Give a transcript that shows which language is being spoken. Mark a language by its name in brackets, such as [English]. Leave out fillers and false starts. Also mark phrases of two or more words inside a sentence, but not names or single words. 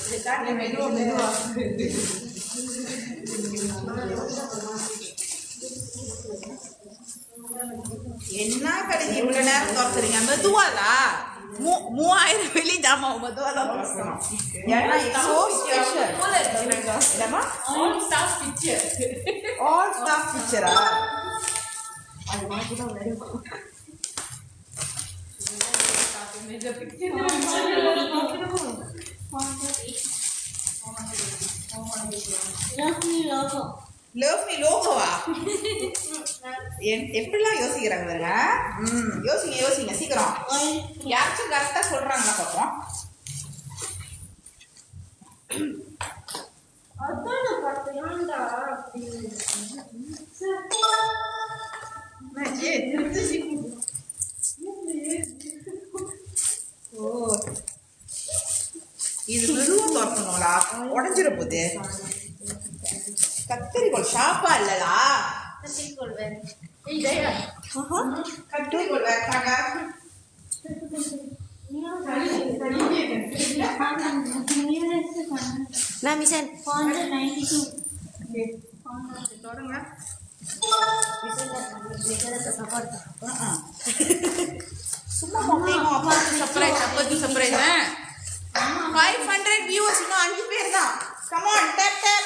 [Tamil] என்ன கடைசி இவ்வளவு நேரம் திறக்கிறீங்க? மெதுவாதா 3000 வெளி ஜாமான் மெதுவாதான் திறக்கணும். ஏன்னா [English] so special. [Tamil] என்னம்மா? [English] All staff picture. All staff picture ஆ? Love me logoவா? [Tamil] எப்படிலாம் யோசிக்கிறாங்க பாருங்க. யோசிங்க சீக்கிரம். யாராச்சும் கரெக்டா சொல்றாங்களா பாப்போம். ஓ இது மெதுவா திறக்கணும்லா, உடஞ்சிட போகுது. கத்திரிக்கோள் ஷாப்பா இல்லலா? கத்திரிக்கோள் வேறாங்க. [Malay] Nah, misal 492. [Tamil] தொடங்க. சும்மா மொக்கையும் அப்பாவுக்கு சர்ப்ரைஸ், அப்போதைக்கு சர்ப்ரைஸ். 500 வியூவர்ஸ், இன்னும் 5 பேர் தான். [English] come on tap tap.